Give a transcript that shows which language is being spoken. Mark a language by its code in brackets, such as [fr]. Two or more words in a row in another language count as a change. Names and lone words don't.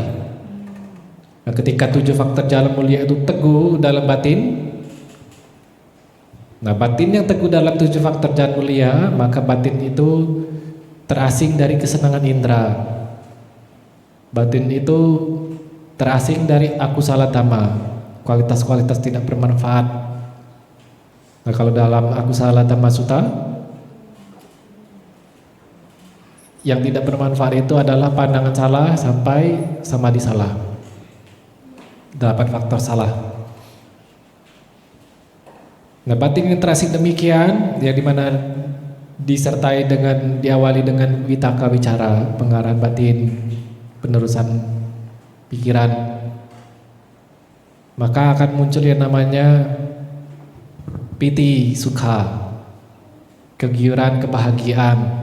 [id] Nah, ketika 7 faktor jalan mulia itu teguh dalam batin, nah batin yang teguh dalam 7 faktor jalan mulia, maka batin itu terasing dari kesenangan indera. Batin itu terasing dari [pi] akusala dhamma, [id] kualitas-kualitas tidak bermanfaat. Nah, kalau dalam [pi] akusala dhamma sutta, [id] yang tidak bermanfaat itu adalah pandangan salah sampai samadhi salah. 8 faktor salah. Nah, batin yang terasing demikian, yang dimana disertai dengan, diawali dengan [pi] vitaka wicara, [id] pengarahan batin, penerusan pikiran, maka akan muncul yang namanya [pi] piti sukha, [id] kegiuran kebahagiaan.